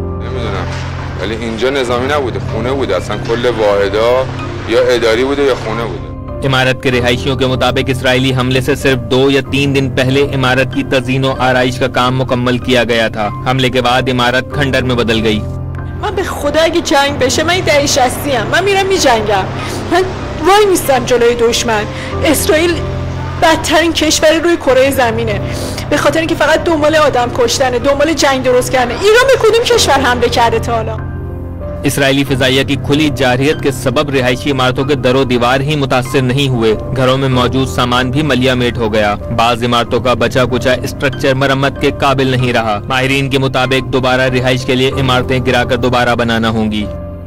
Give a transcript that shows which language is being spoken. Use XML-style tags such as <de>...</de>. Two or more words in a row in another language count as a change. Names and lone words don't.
<ur>عمارت کے رہائشیوں کے مطابق اسرائیلی حملے سے صرف 2 یا 3 دن پہلے عمارت کی تزئین و آرائش کا کام مکمل کیا گیا تھا. حملے کے بعد عمارت کھنڈر میں بدل گئی.</ur> <fa>من به خدا اگه جنگ بشه من 60 ام من میرم میجنگم من وای میستم جلوی دشمن. اسرائیل بدترین کشور روی کره زمینه به خاطر اینکه فقط دنبال آدم کشتنه، دنبال جنگ درست کردنه. ایران به کدوم کشور حمله کرده تا حالا؟</fa> <ur>اسرائیلی فضائیہ کی کھلی جارحیت کے سبب رہائشی عمارتوں کے در و دیوار ہی متاثر نہیں ہوئے، گھروں میں موجود سامان بھی ملیامیٹ ہو گیا. بعض عمارتوں کا بچا کچا اسٹرکچر مرمت کے قابل نہیں رہا. ماہرین کے مطابق دوبارہ رہائش کے لیے عمارتیں گراکر دوبارہ بنانا ہونگی.</ur>